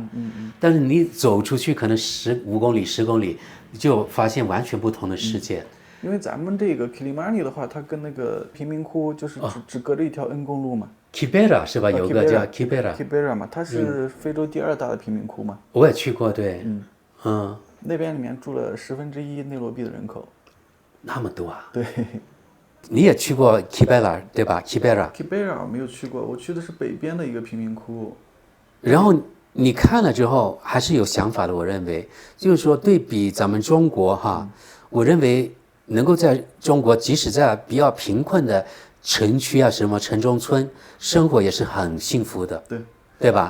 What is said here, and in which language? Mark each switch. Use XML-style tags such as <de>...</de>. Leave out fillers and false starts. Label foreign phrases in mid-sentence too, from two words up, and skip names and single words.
<zh>但是你走出去可能5公里、10公里，你就發現完全不同的世界。因為咱們這個 Kilimani 的話，它跟那個貧民窟就是只隔着一條 N 公路嘛。 Kibera 是吧？有個叫 Kibera 嘛，它是非洲第2大的貧民窟嘛。我也去過，對。那邊裡面住了1/10內羅畢的人口。那麼多啊？對。你也去過 Kibera 對吧？ Kibera 我沒有去過，我去的是北邊的一個貧民窟。然後你看了之後還是有想法的，我認為就是說對比咱們中國哈，我認為能夠在中國，即使在比較貧困的城區啊，什麼城中村生活也是很幸福的，對吧？</zh>